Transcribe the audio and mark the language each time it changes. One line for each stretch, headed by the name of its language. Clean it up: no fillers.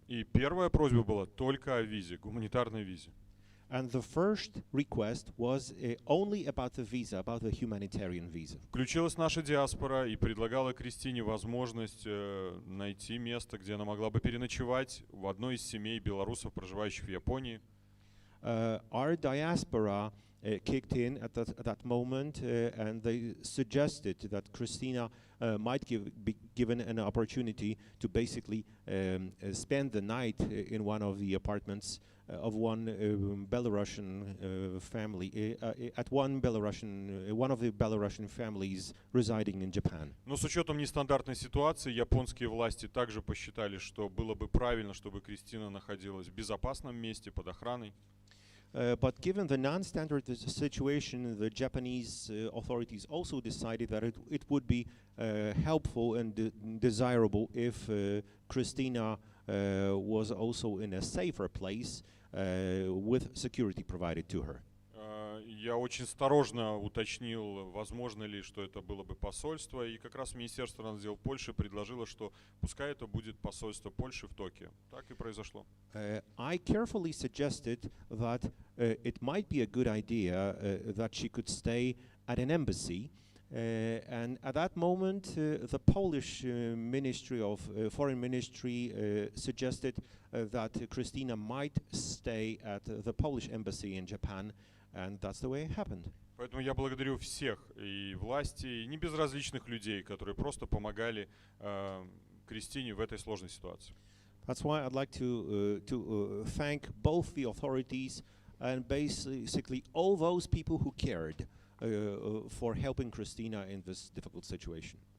Russian: И первая просьба была только о визе, гуманитарной визе.
English: And the first request was only about the visa, about the humanitarian visa.
Russian: Включилась наша диаспора и предлагала Кристине возможность найти место, где она могла бы переночевать в одной из семей белорусов, проживающих в Японии.
English: Our diaspora kicked in at that moment, and they suggested that Kristina might be given an opportunity to basically spend the night in one of the apartments of one Belarusian family, at one of the Belarusian families residing in Japan.
Russian: Но с учетом нестандартной ситуации, японские власти также посчитали, что было бы правильно, чтобы Кристина находилась в безопасном месте под охраной.
English: But given the non-standard situation, the Japanese authorities also decided that it would be helpful and desirable if Kristina was also in a safer place with security provided to her.
Russian: Я очень осторожно уточнил, возможно ли, что это было бы посольство, и как раз Министерство иностранных дел Польши предложило, что пускай это будет посольство Польши в Токио. Так и произошло.
English: I carefully suggested that it might be a good idea that she could stay at an embassy, and at that moment the Polish Ministry of Foreign Ministry suggested that Kristina might stay at the Polish embassy in Japan. And that's the way it happened.
Russian: Поэтому я благодарю всех, и власти, и небезразличных людей, которые просто помогали Кристине в этой сложной ситуации.
English: That's why I'd like to thank both the authorities and basically all those people who cared for helping Kristina in this difficult situation.